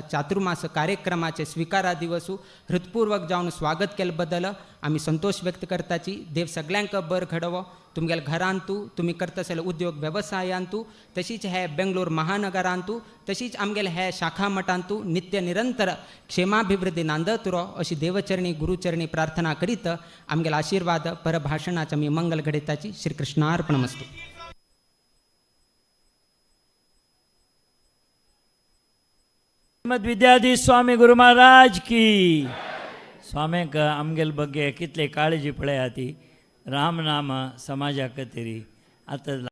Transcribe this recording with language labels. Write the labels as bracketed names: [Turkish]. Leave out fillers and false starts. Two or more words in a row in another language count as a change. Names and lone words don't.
[Konkani] चातुर्मास कार्यक्रमाचे स्विकारा दिवसू हृतपूर्वक जावन स्वागत केले बद्दल आमी संतोष व्यक्त करताची देव सगळ्यांक बर घडवो तुमगेल्या घरांतू तुमी करता आसले उद्योग वेवसायांतू तशीच हे बेंगलोर महानगरांतू तशीच आमगेले हे शाखा मठांतू नित्य निरंतर क्षेमाभिवृद्धी नांदत रो अशी देवचरणी गुरुचरणी प्रार्थना करीत आमगेले आशीर्वाद परभाषणाचे आमी मंगल घडयताची श्री कृष्णार्पणमस्तु. विद्याधीश स्वामी गुरु महाराज की स्वाम्याक आमगेल बग्गे कितले काळजी पळयात ती राम नाम समाजाक तरी आतां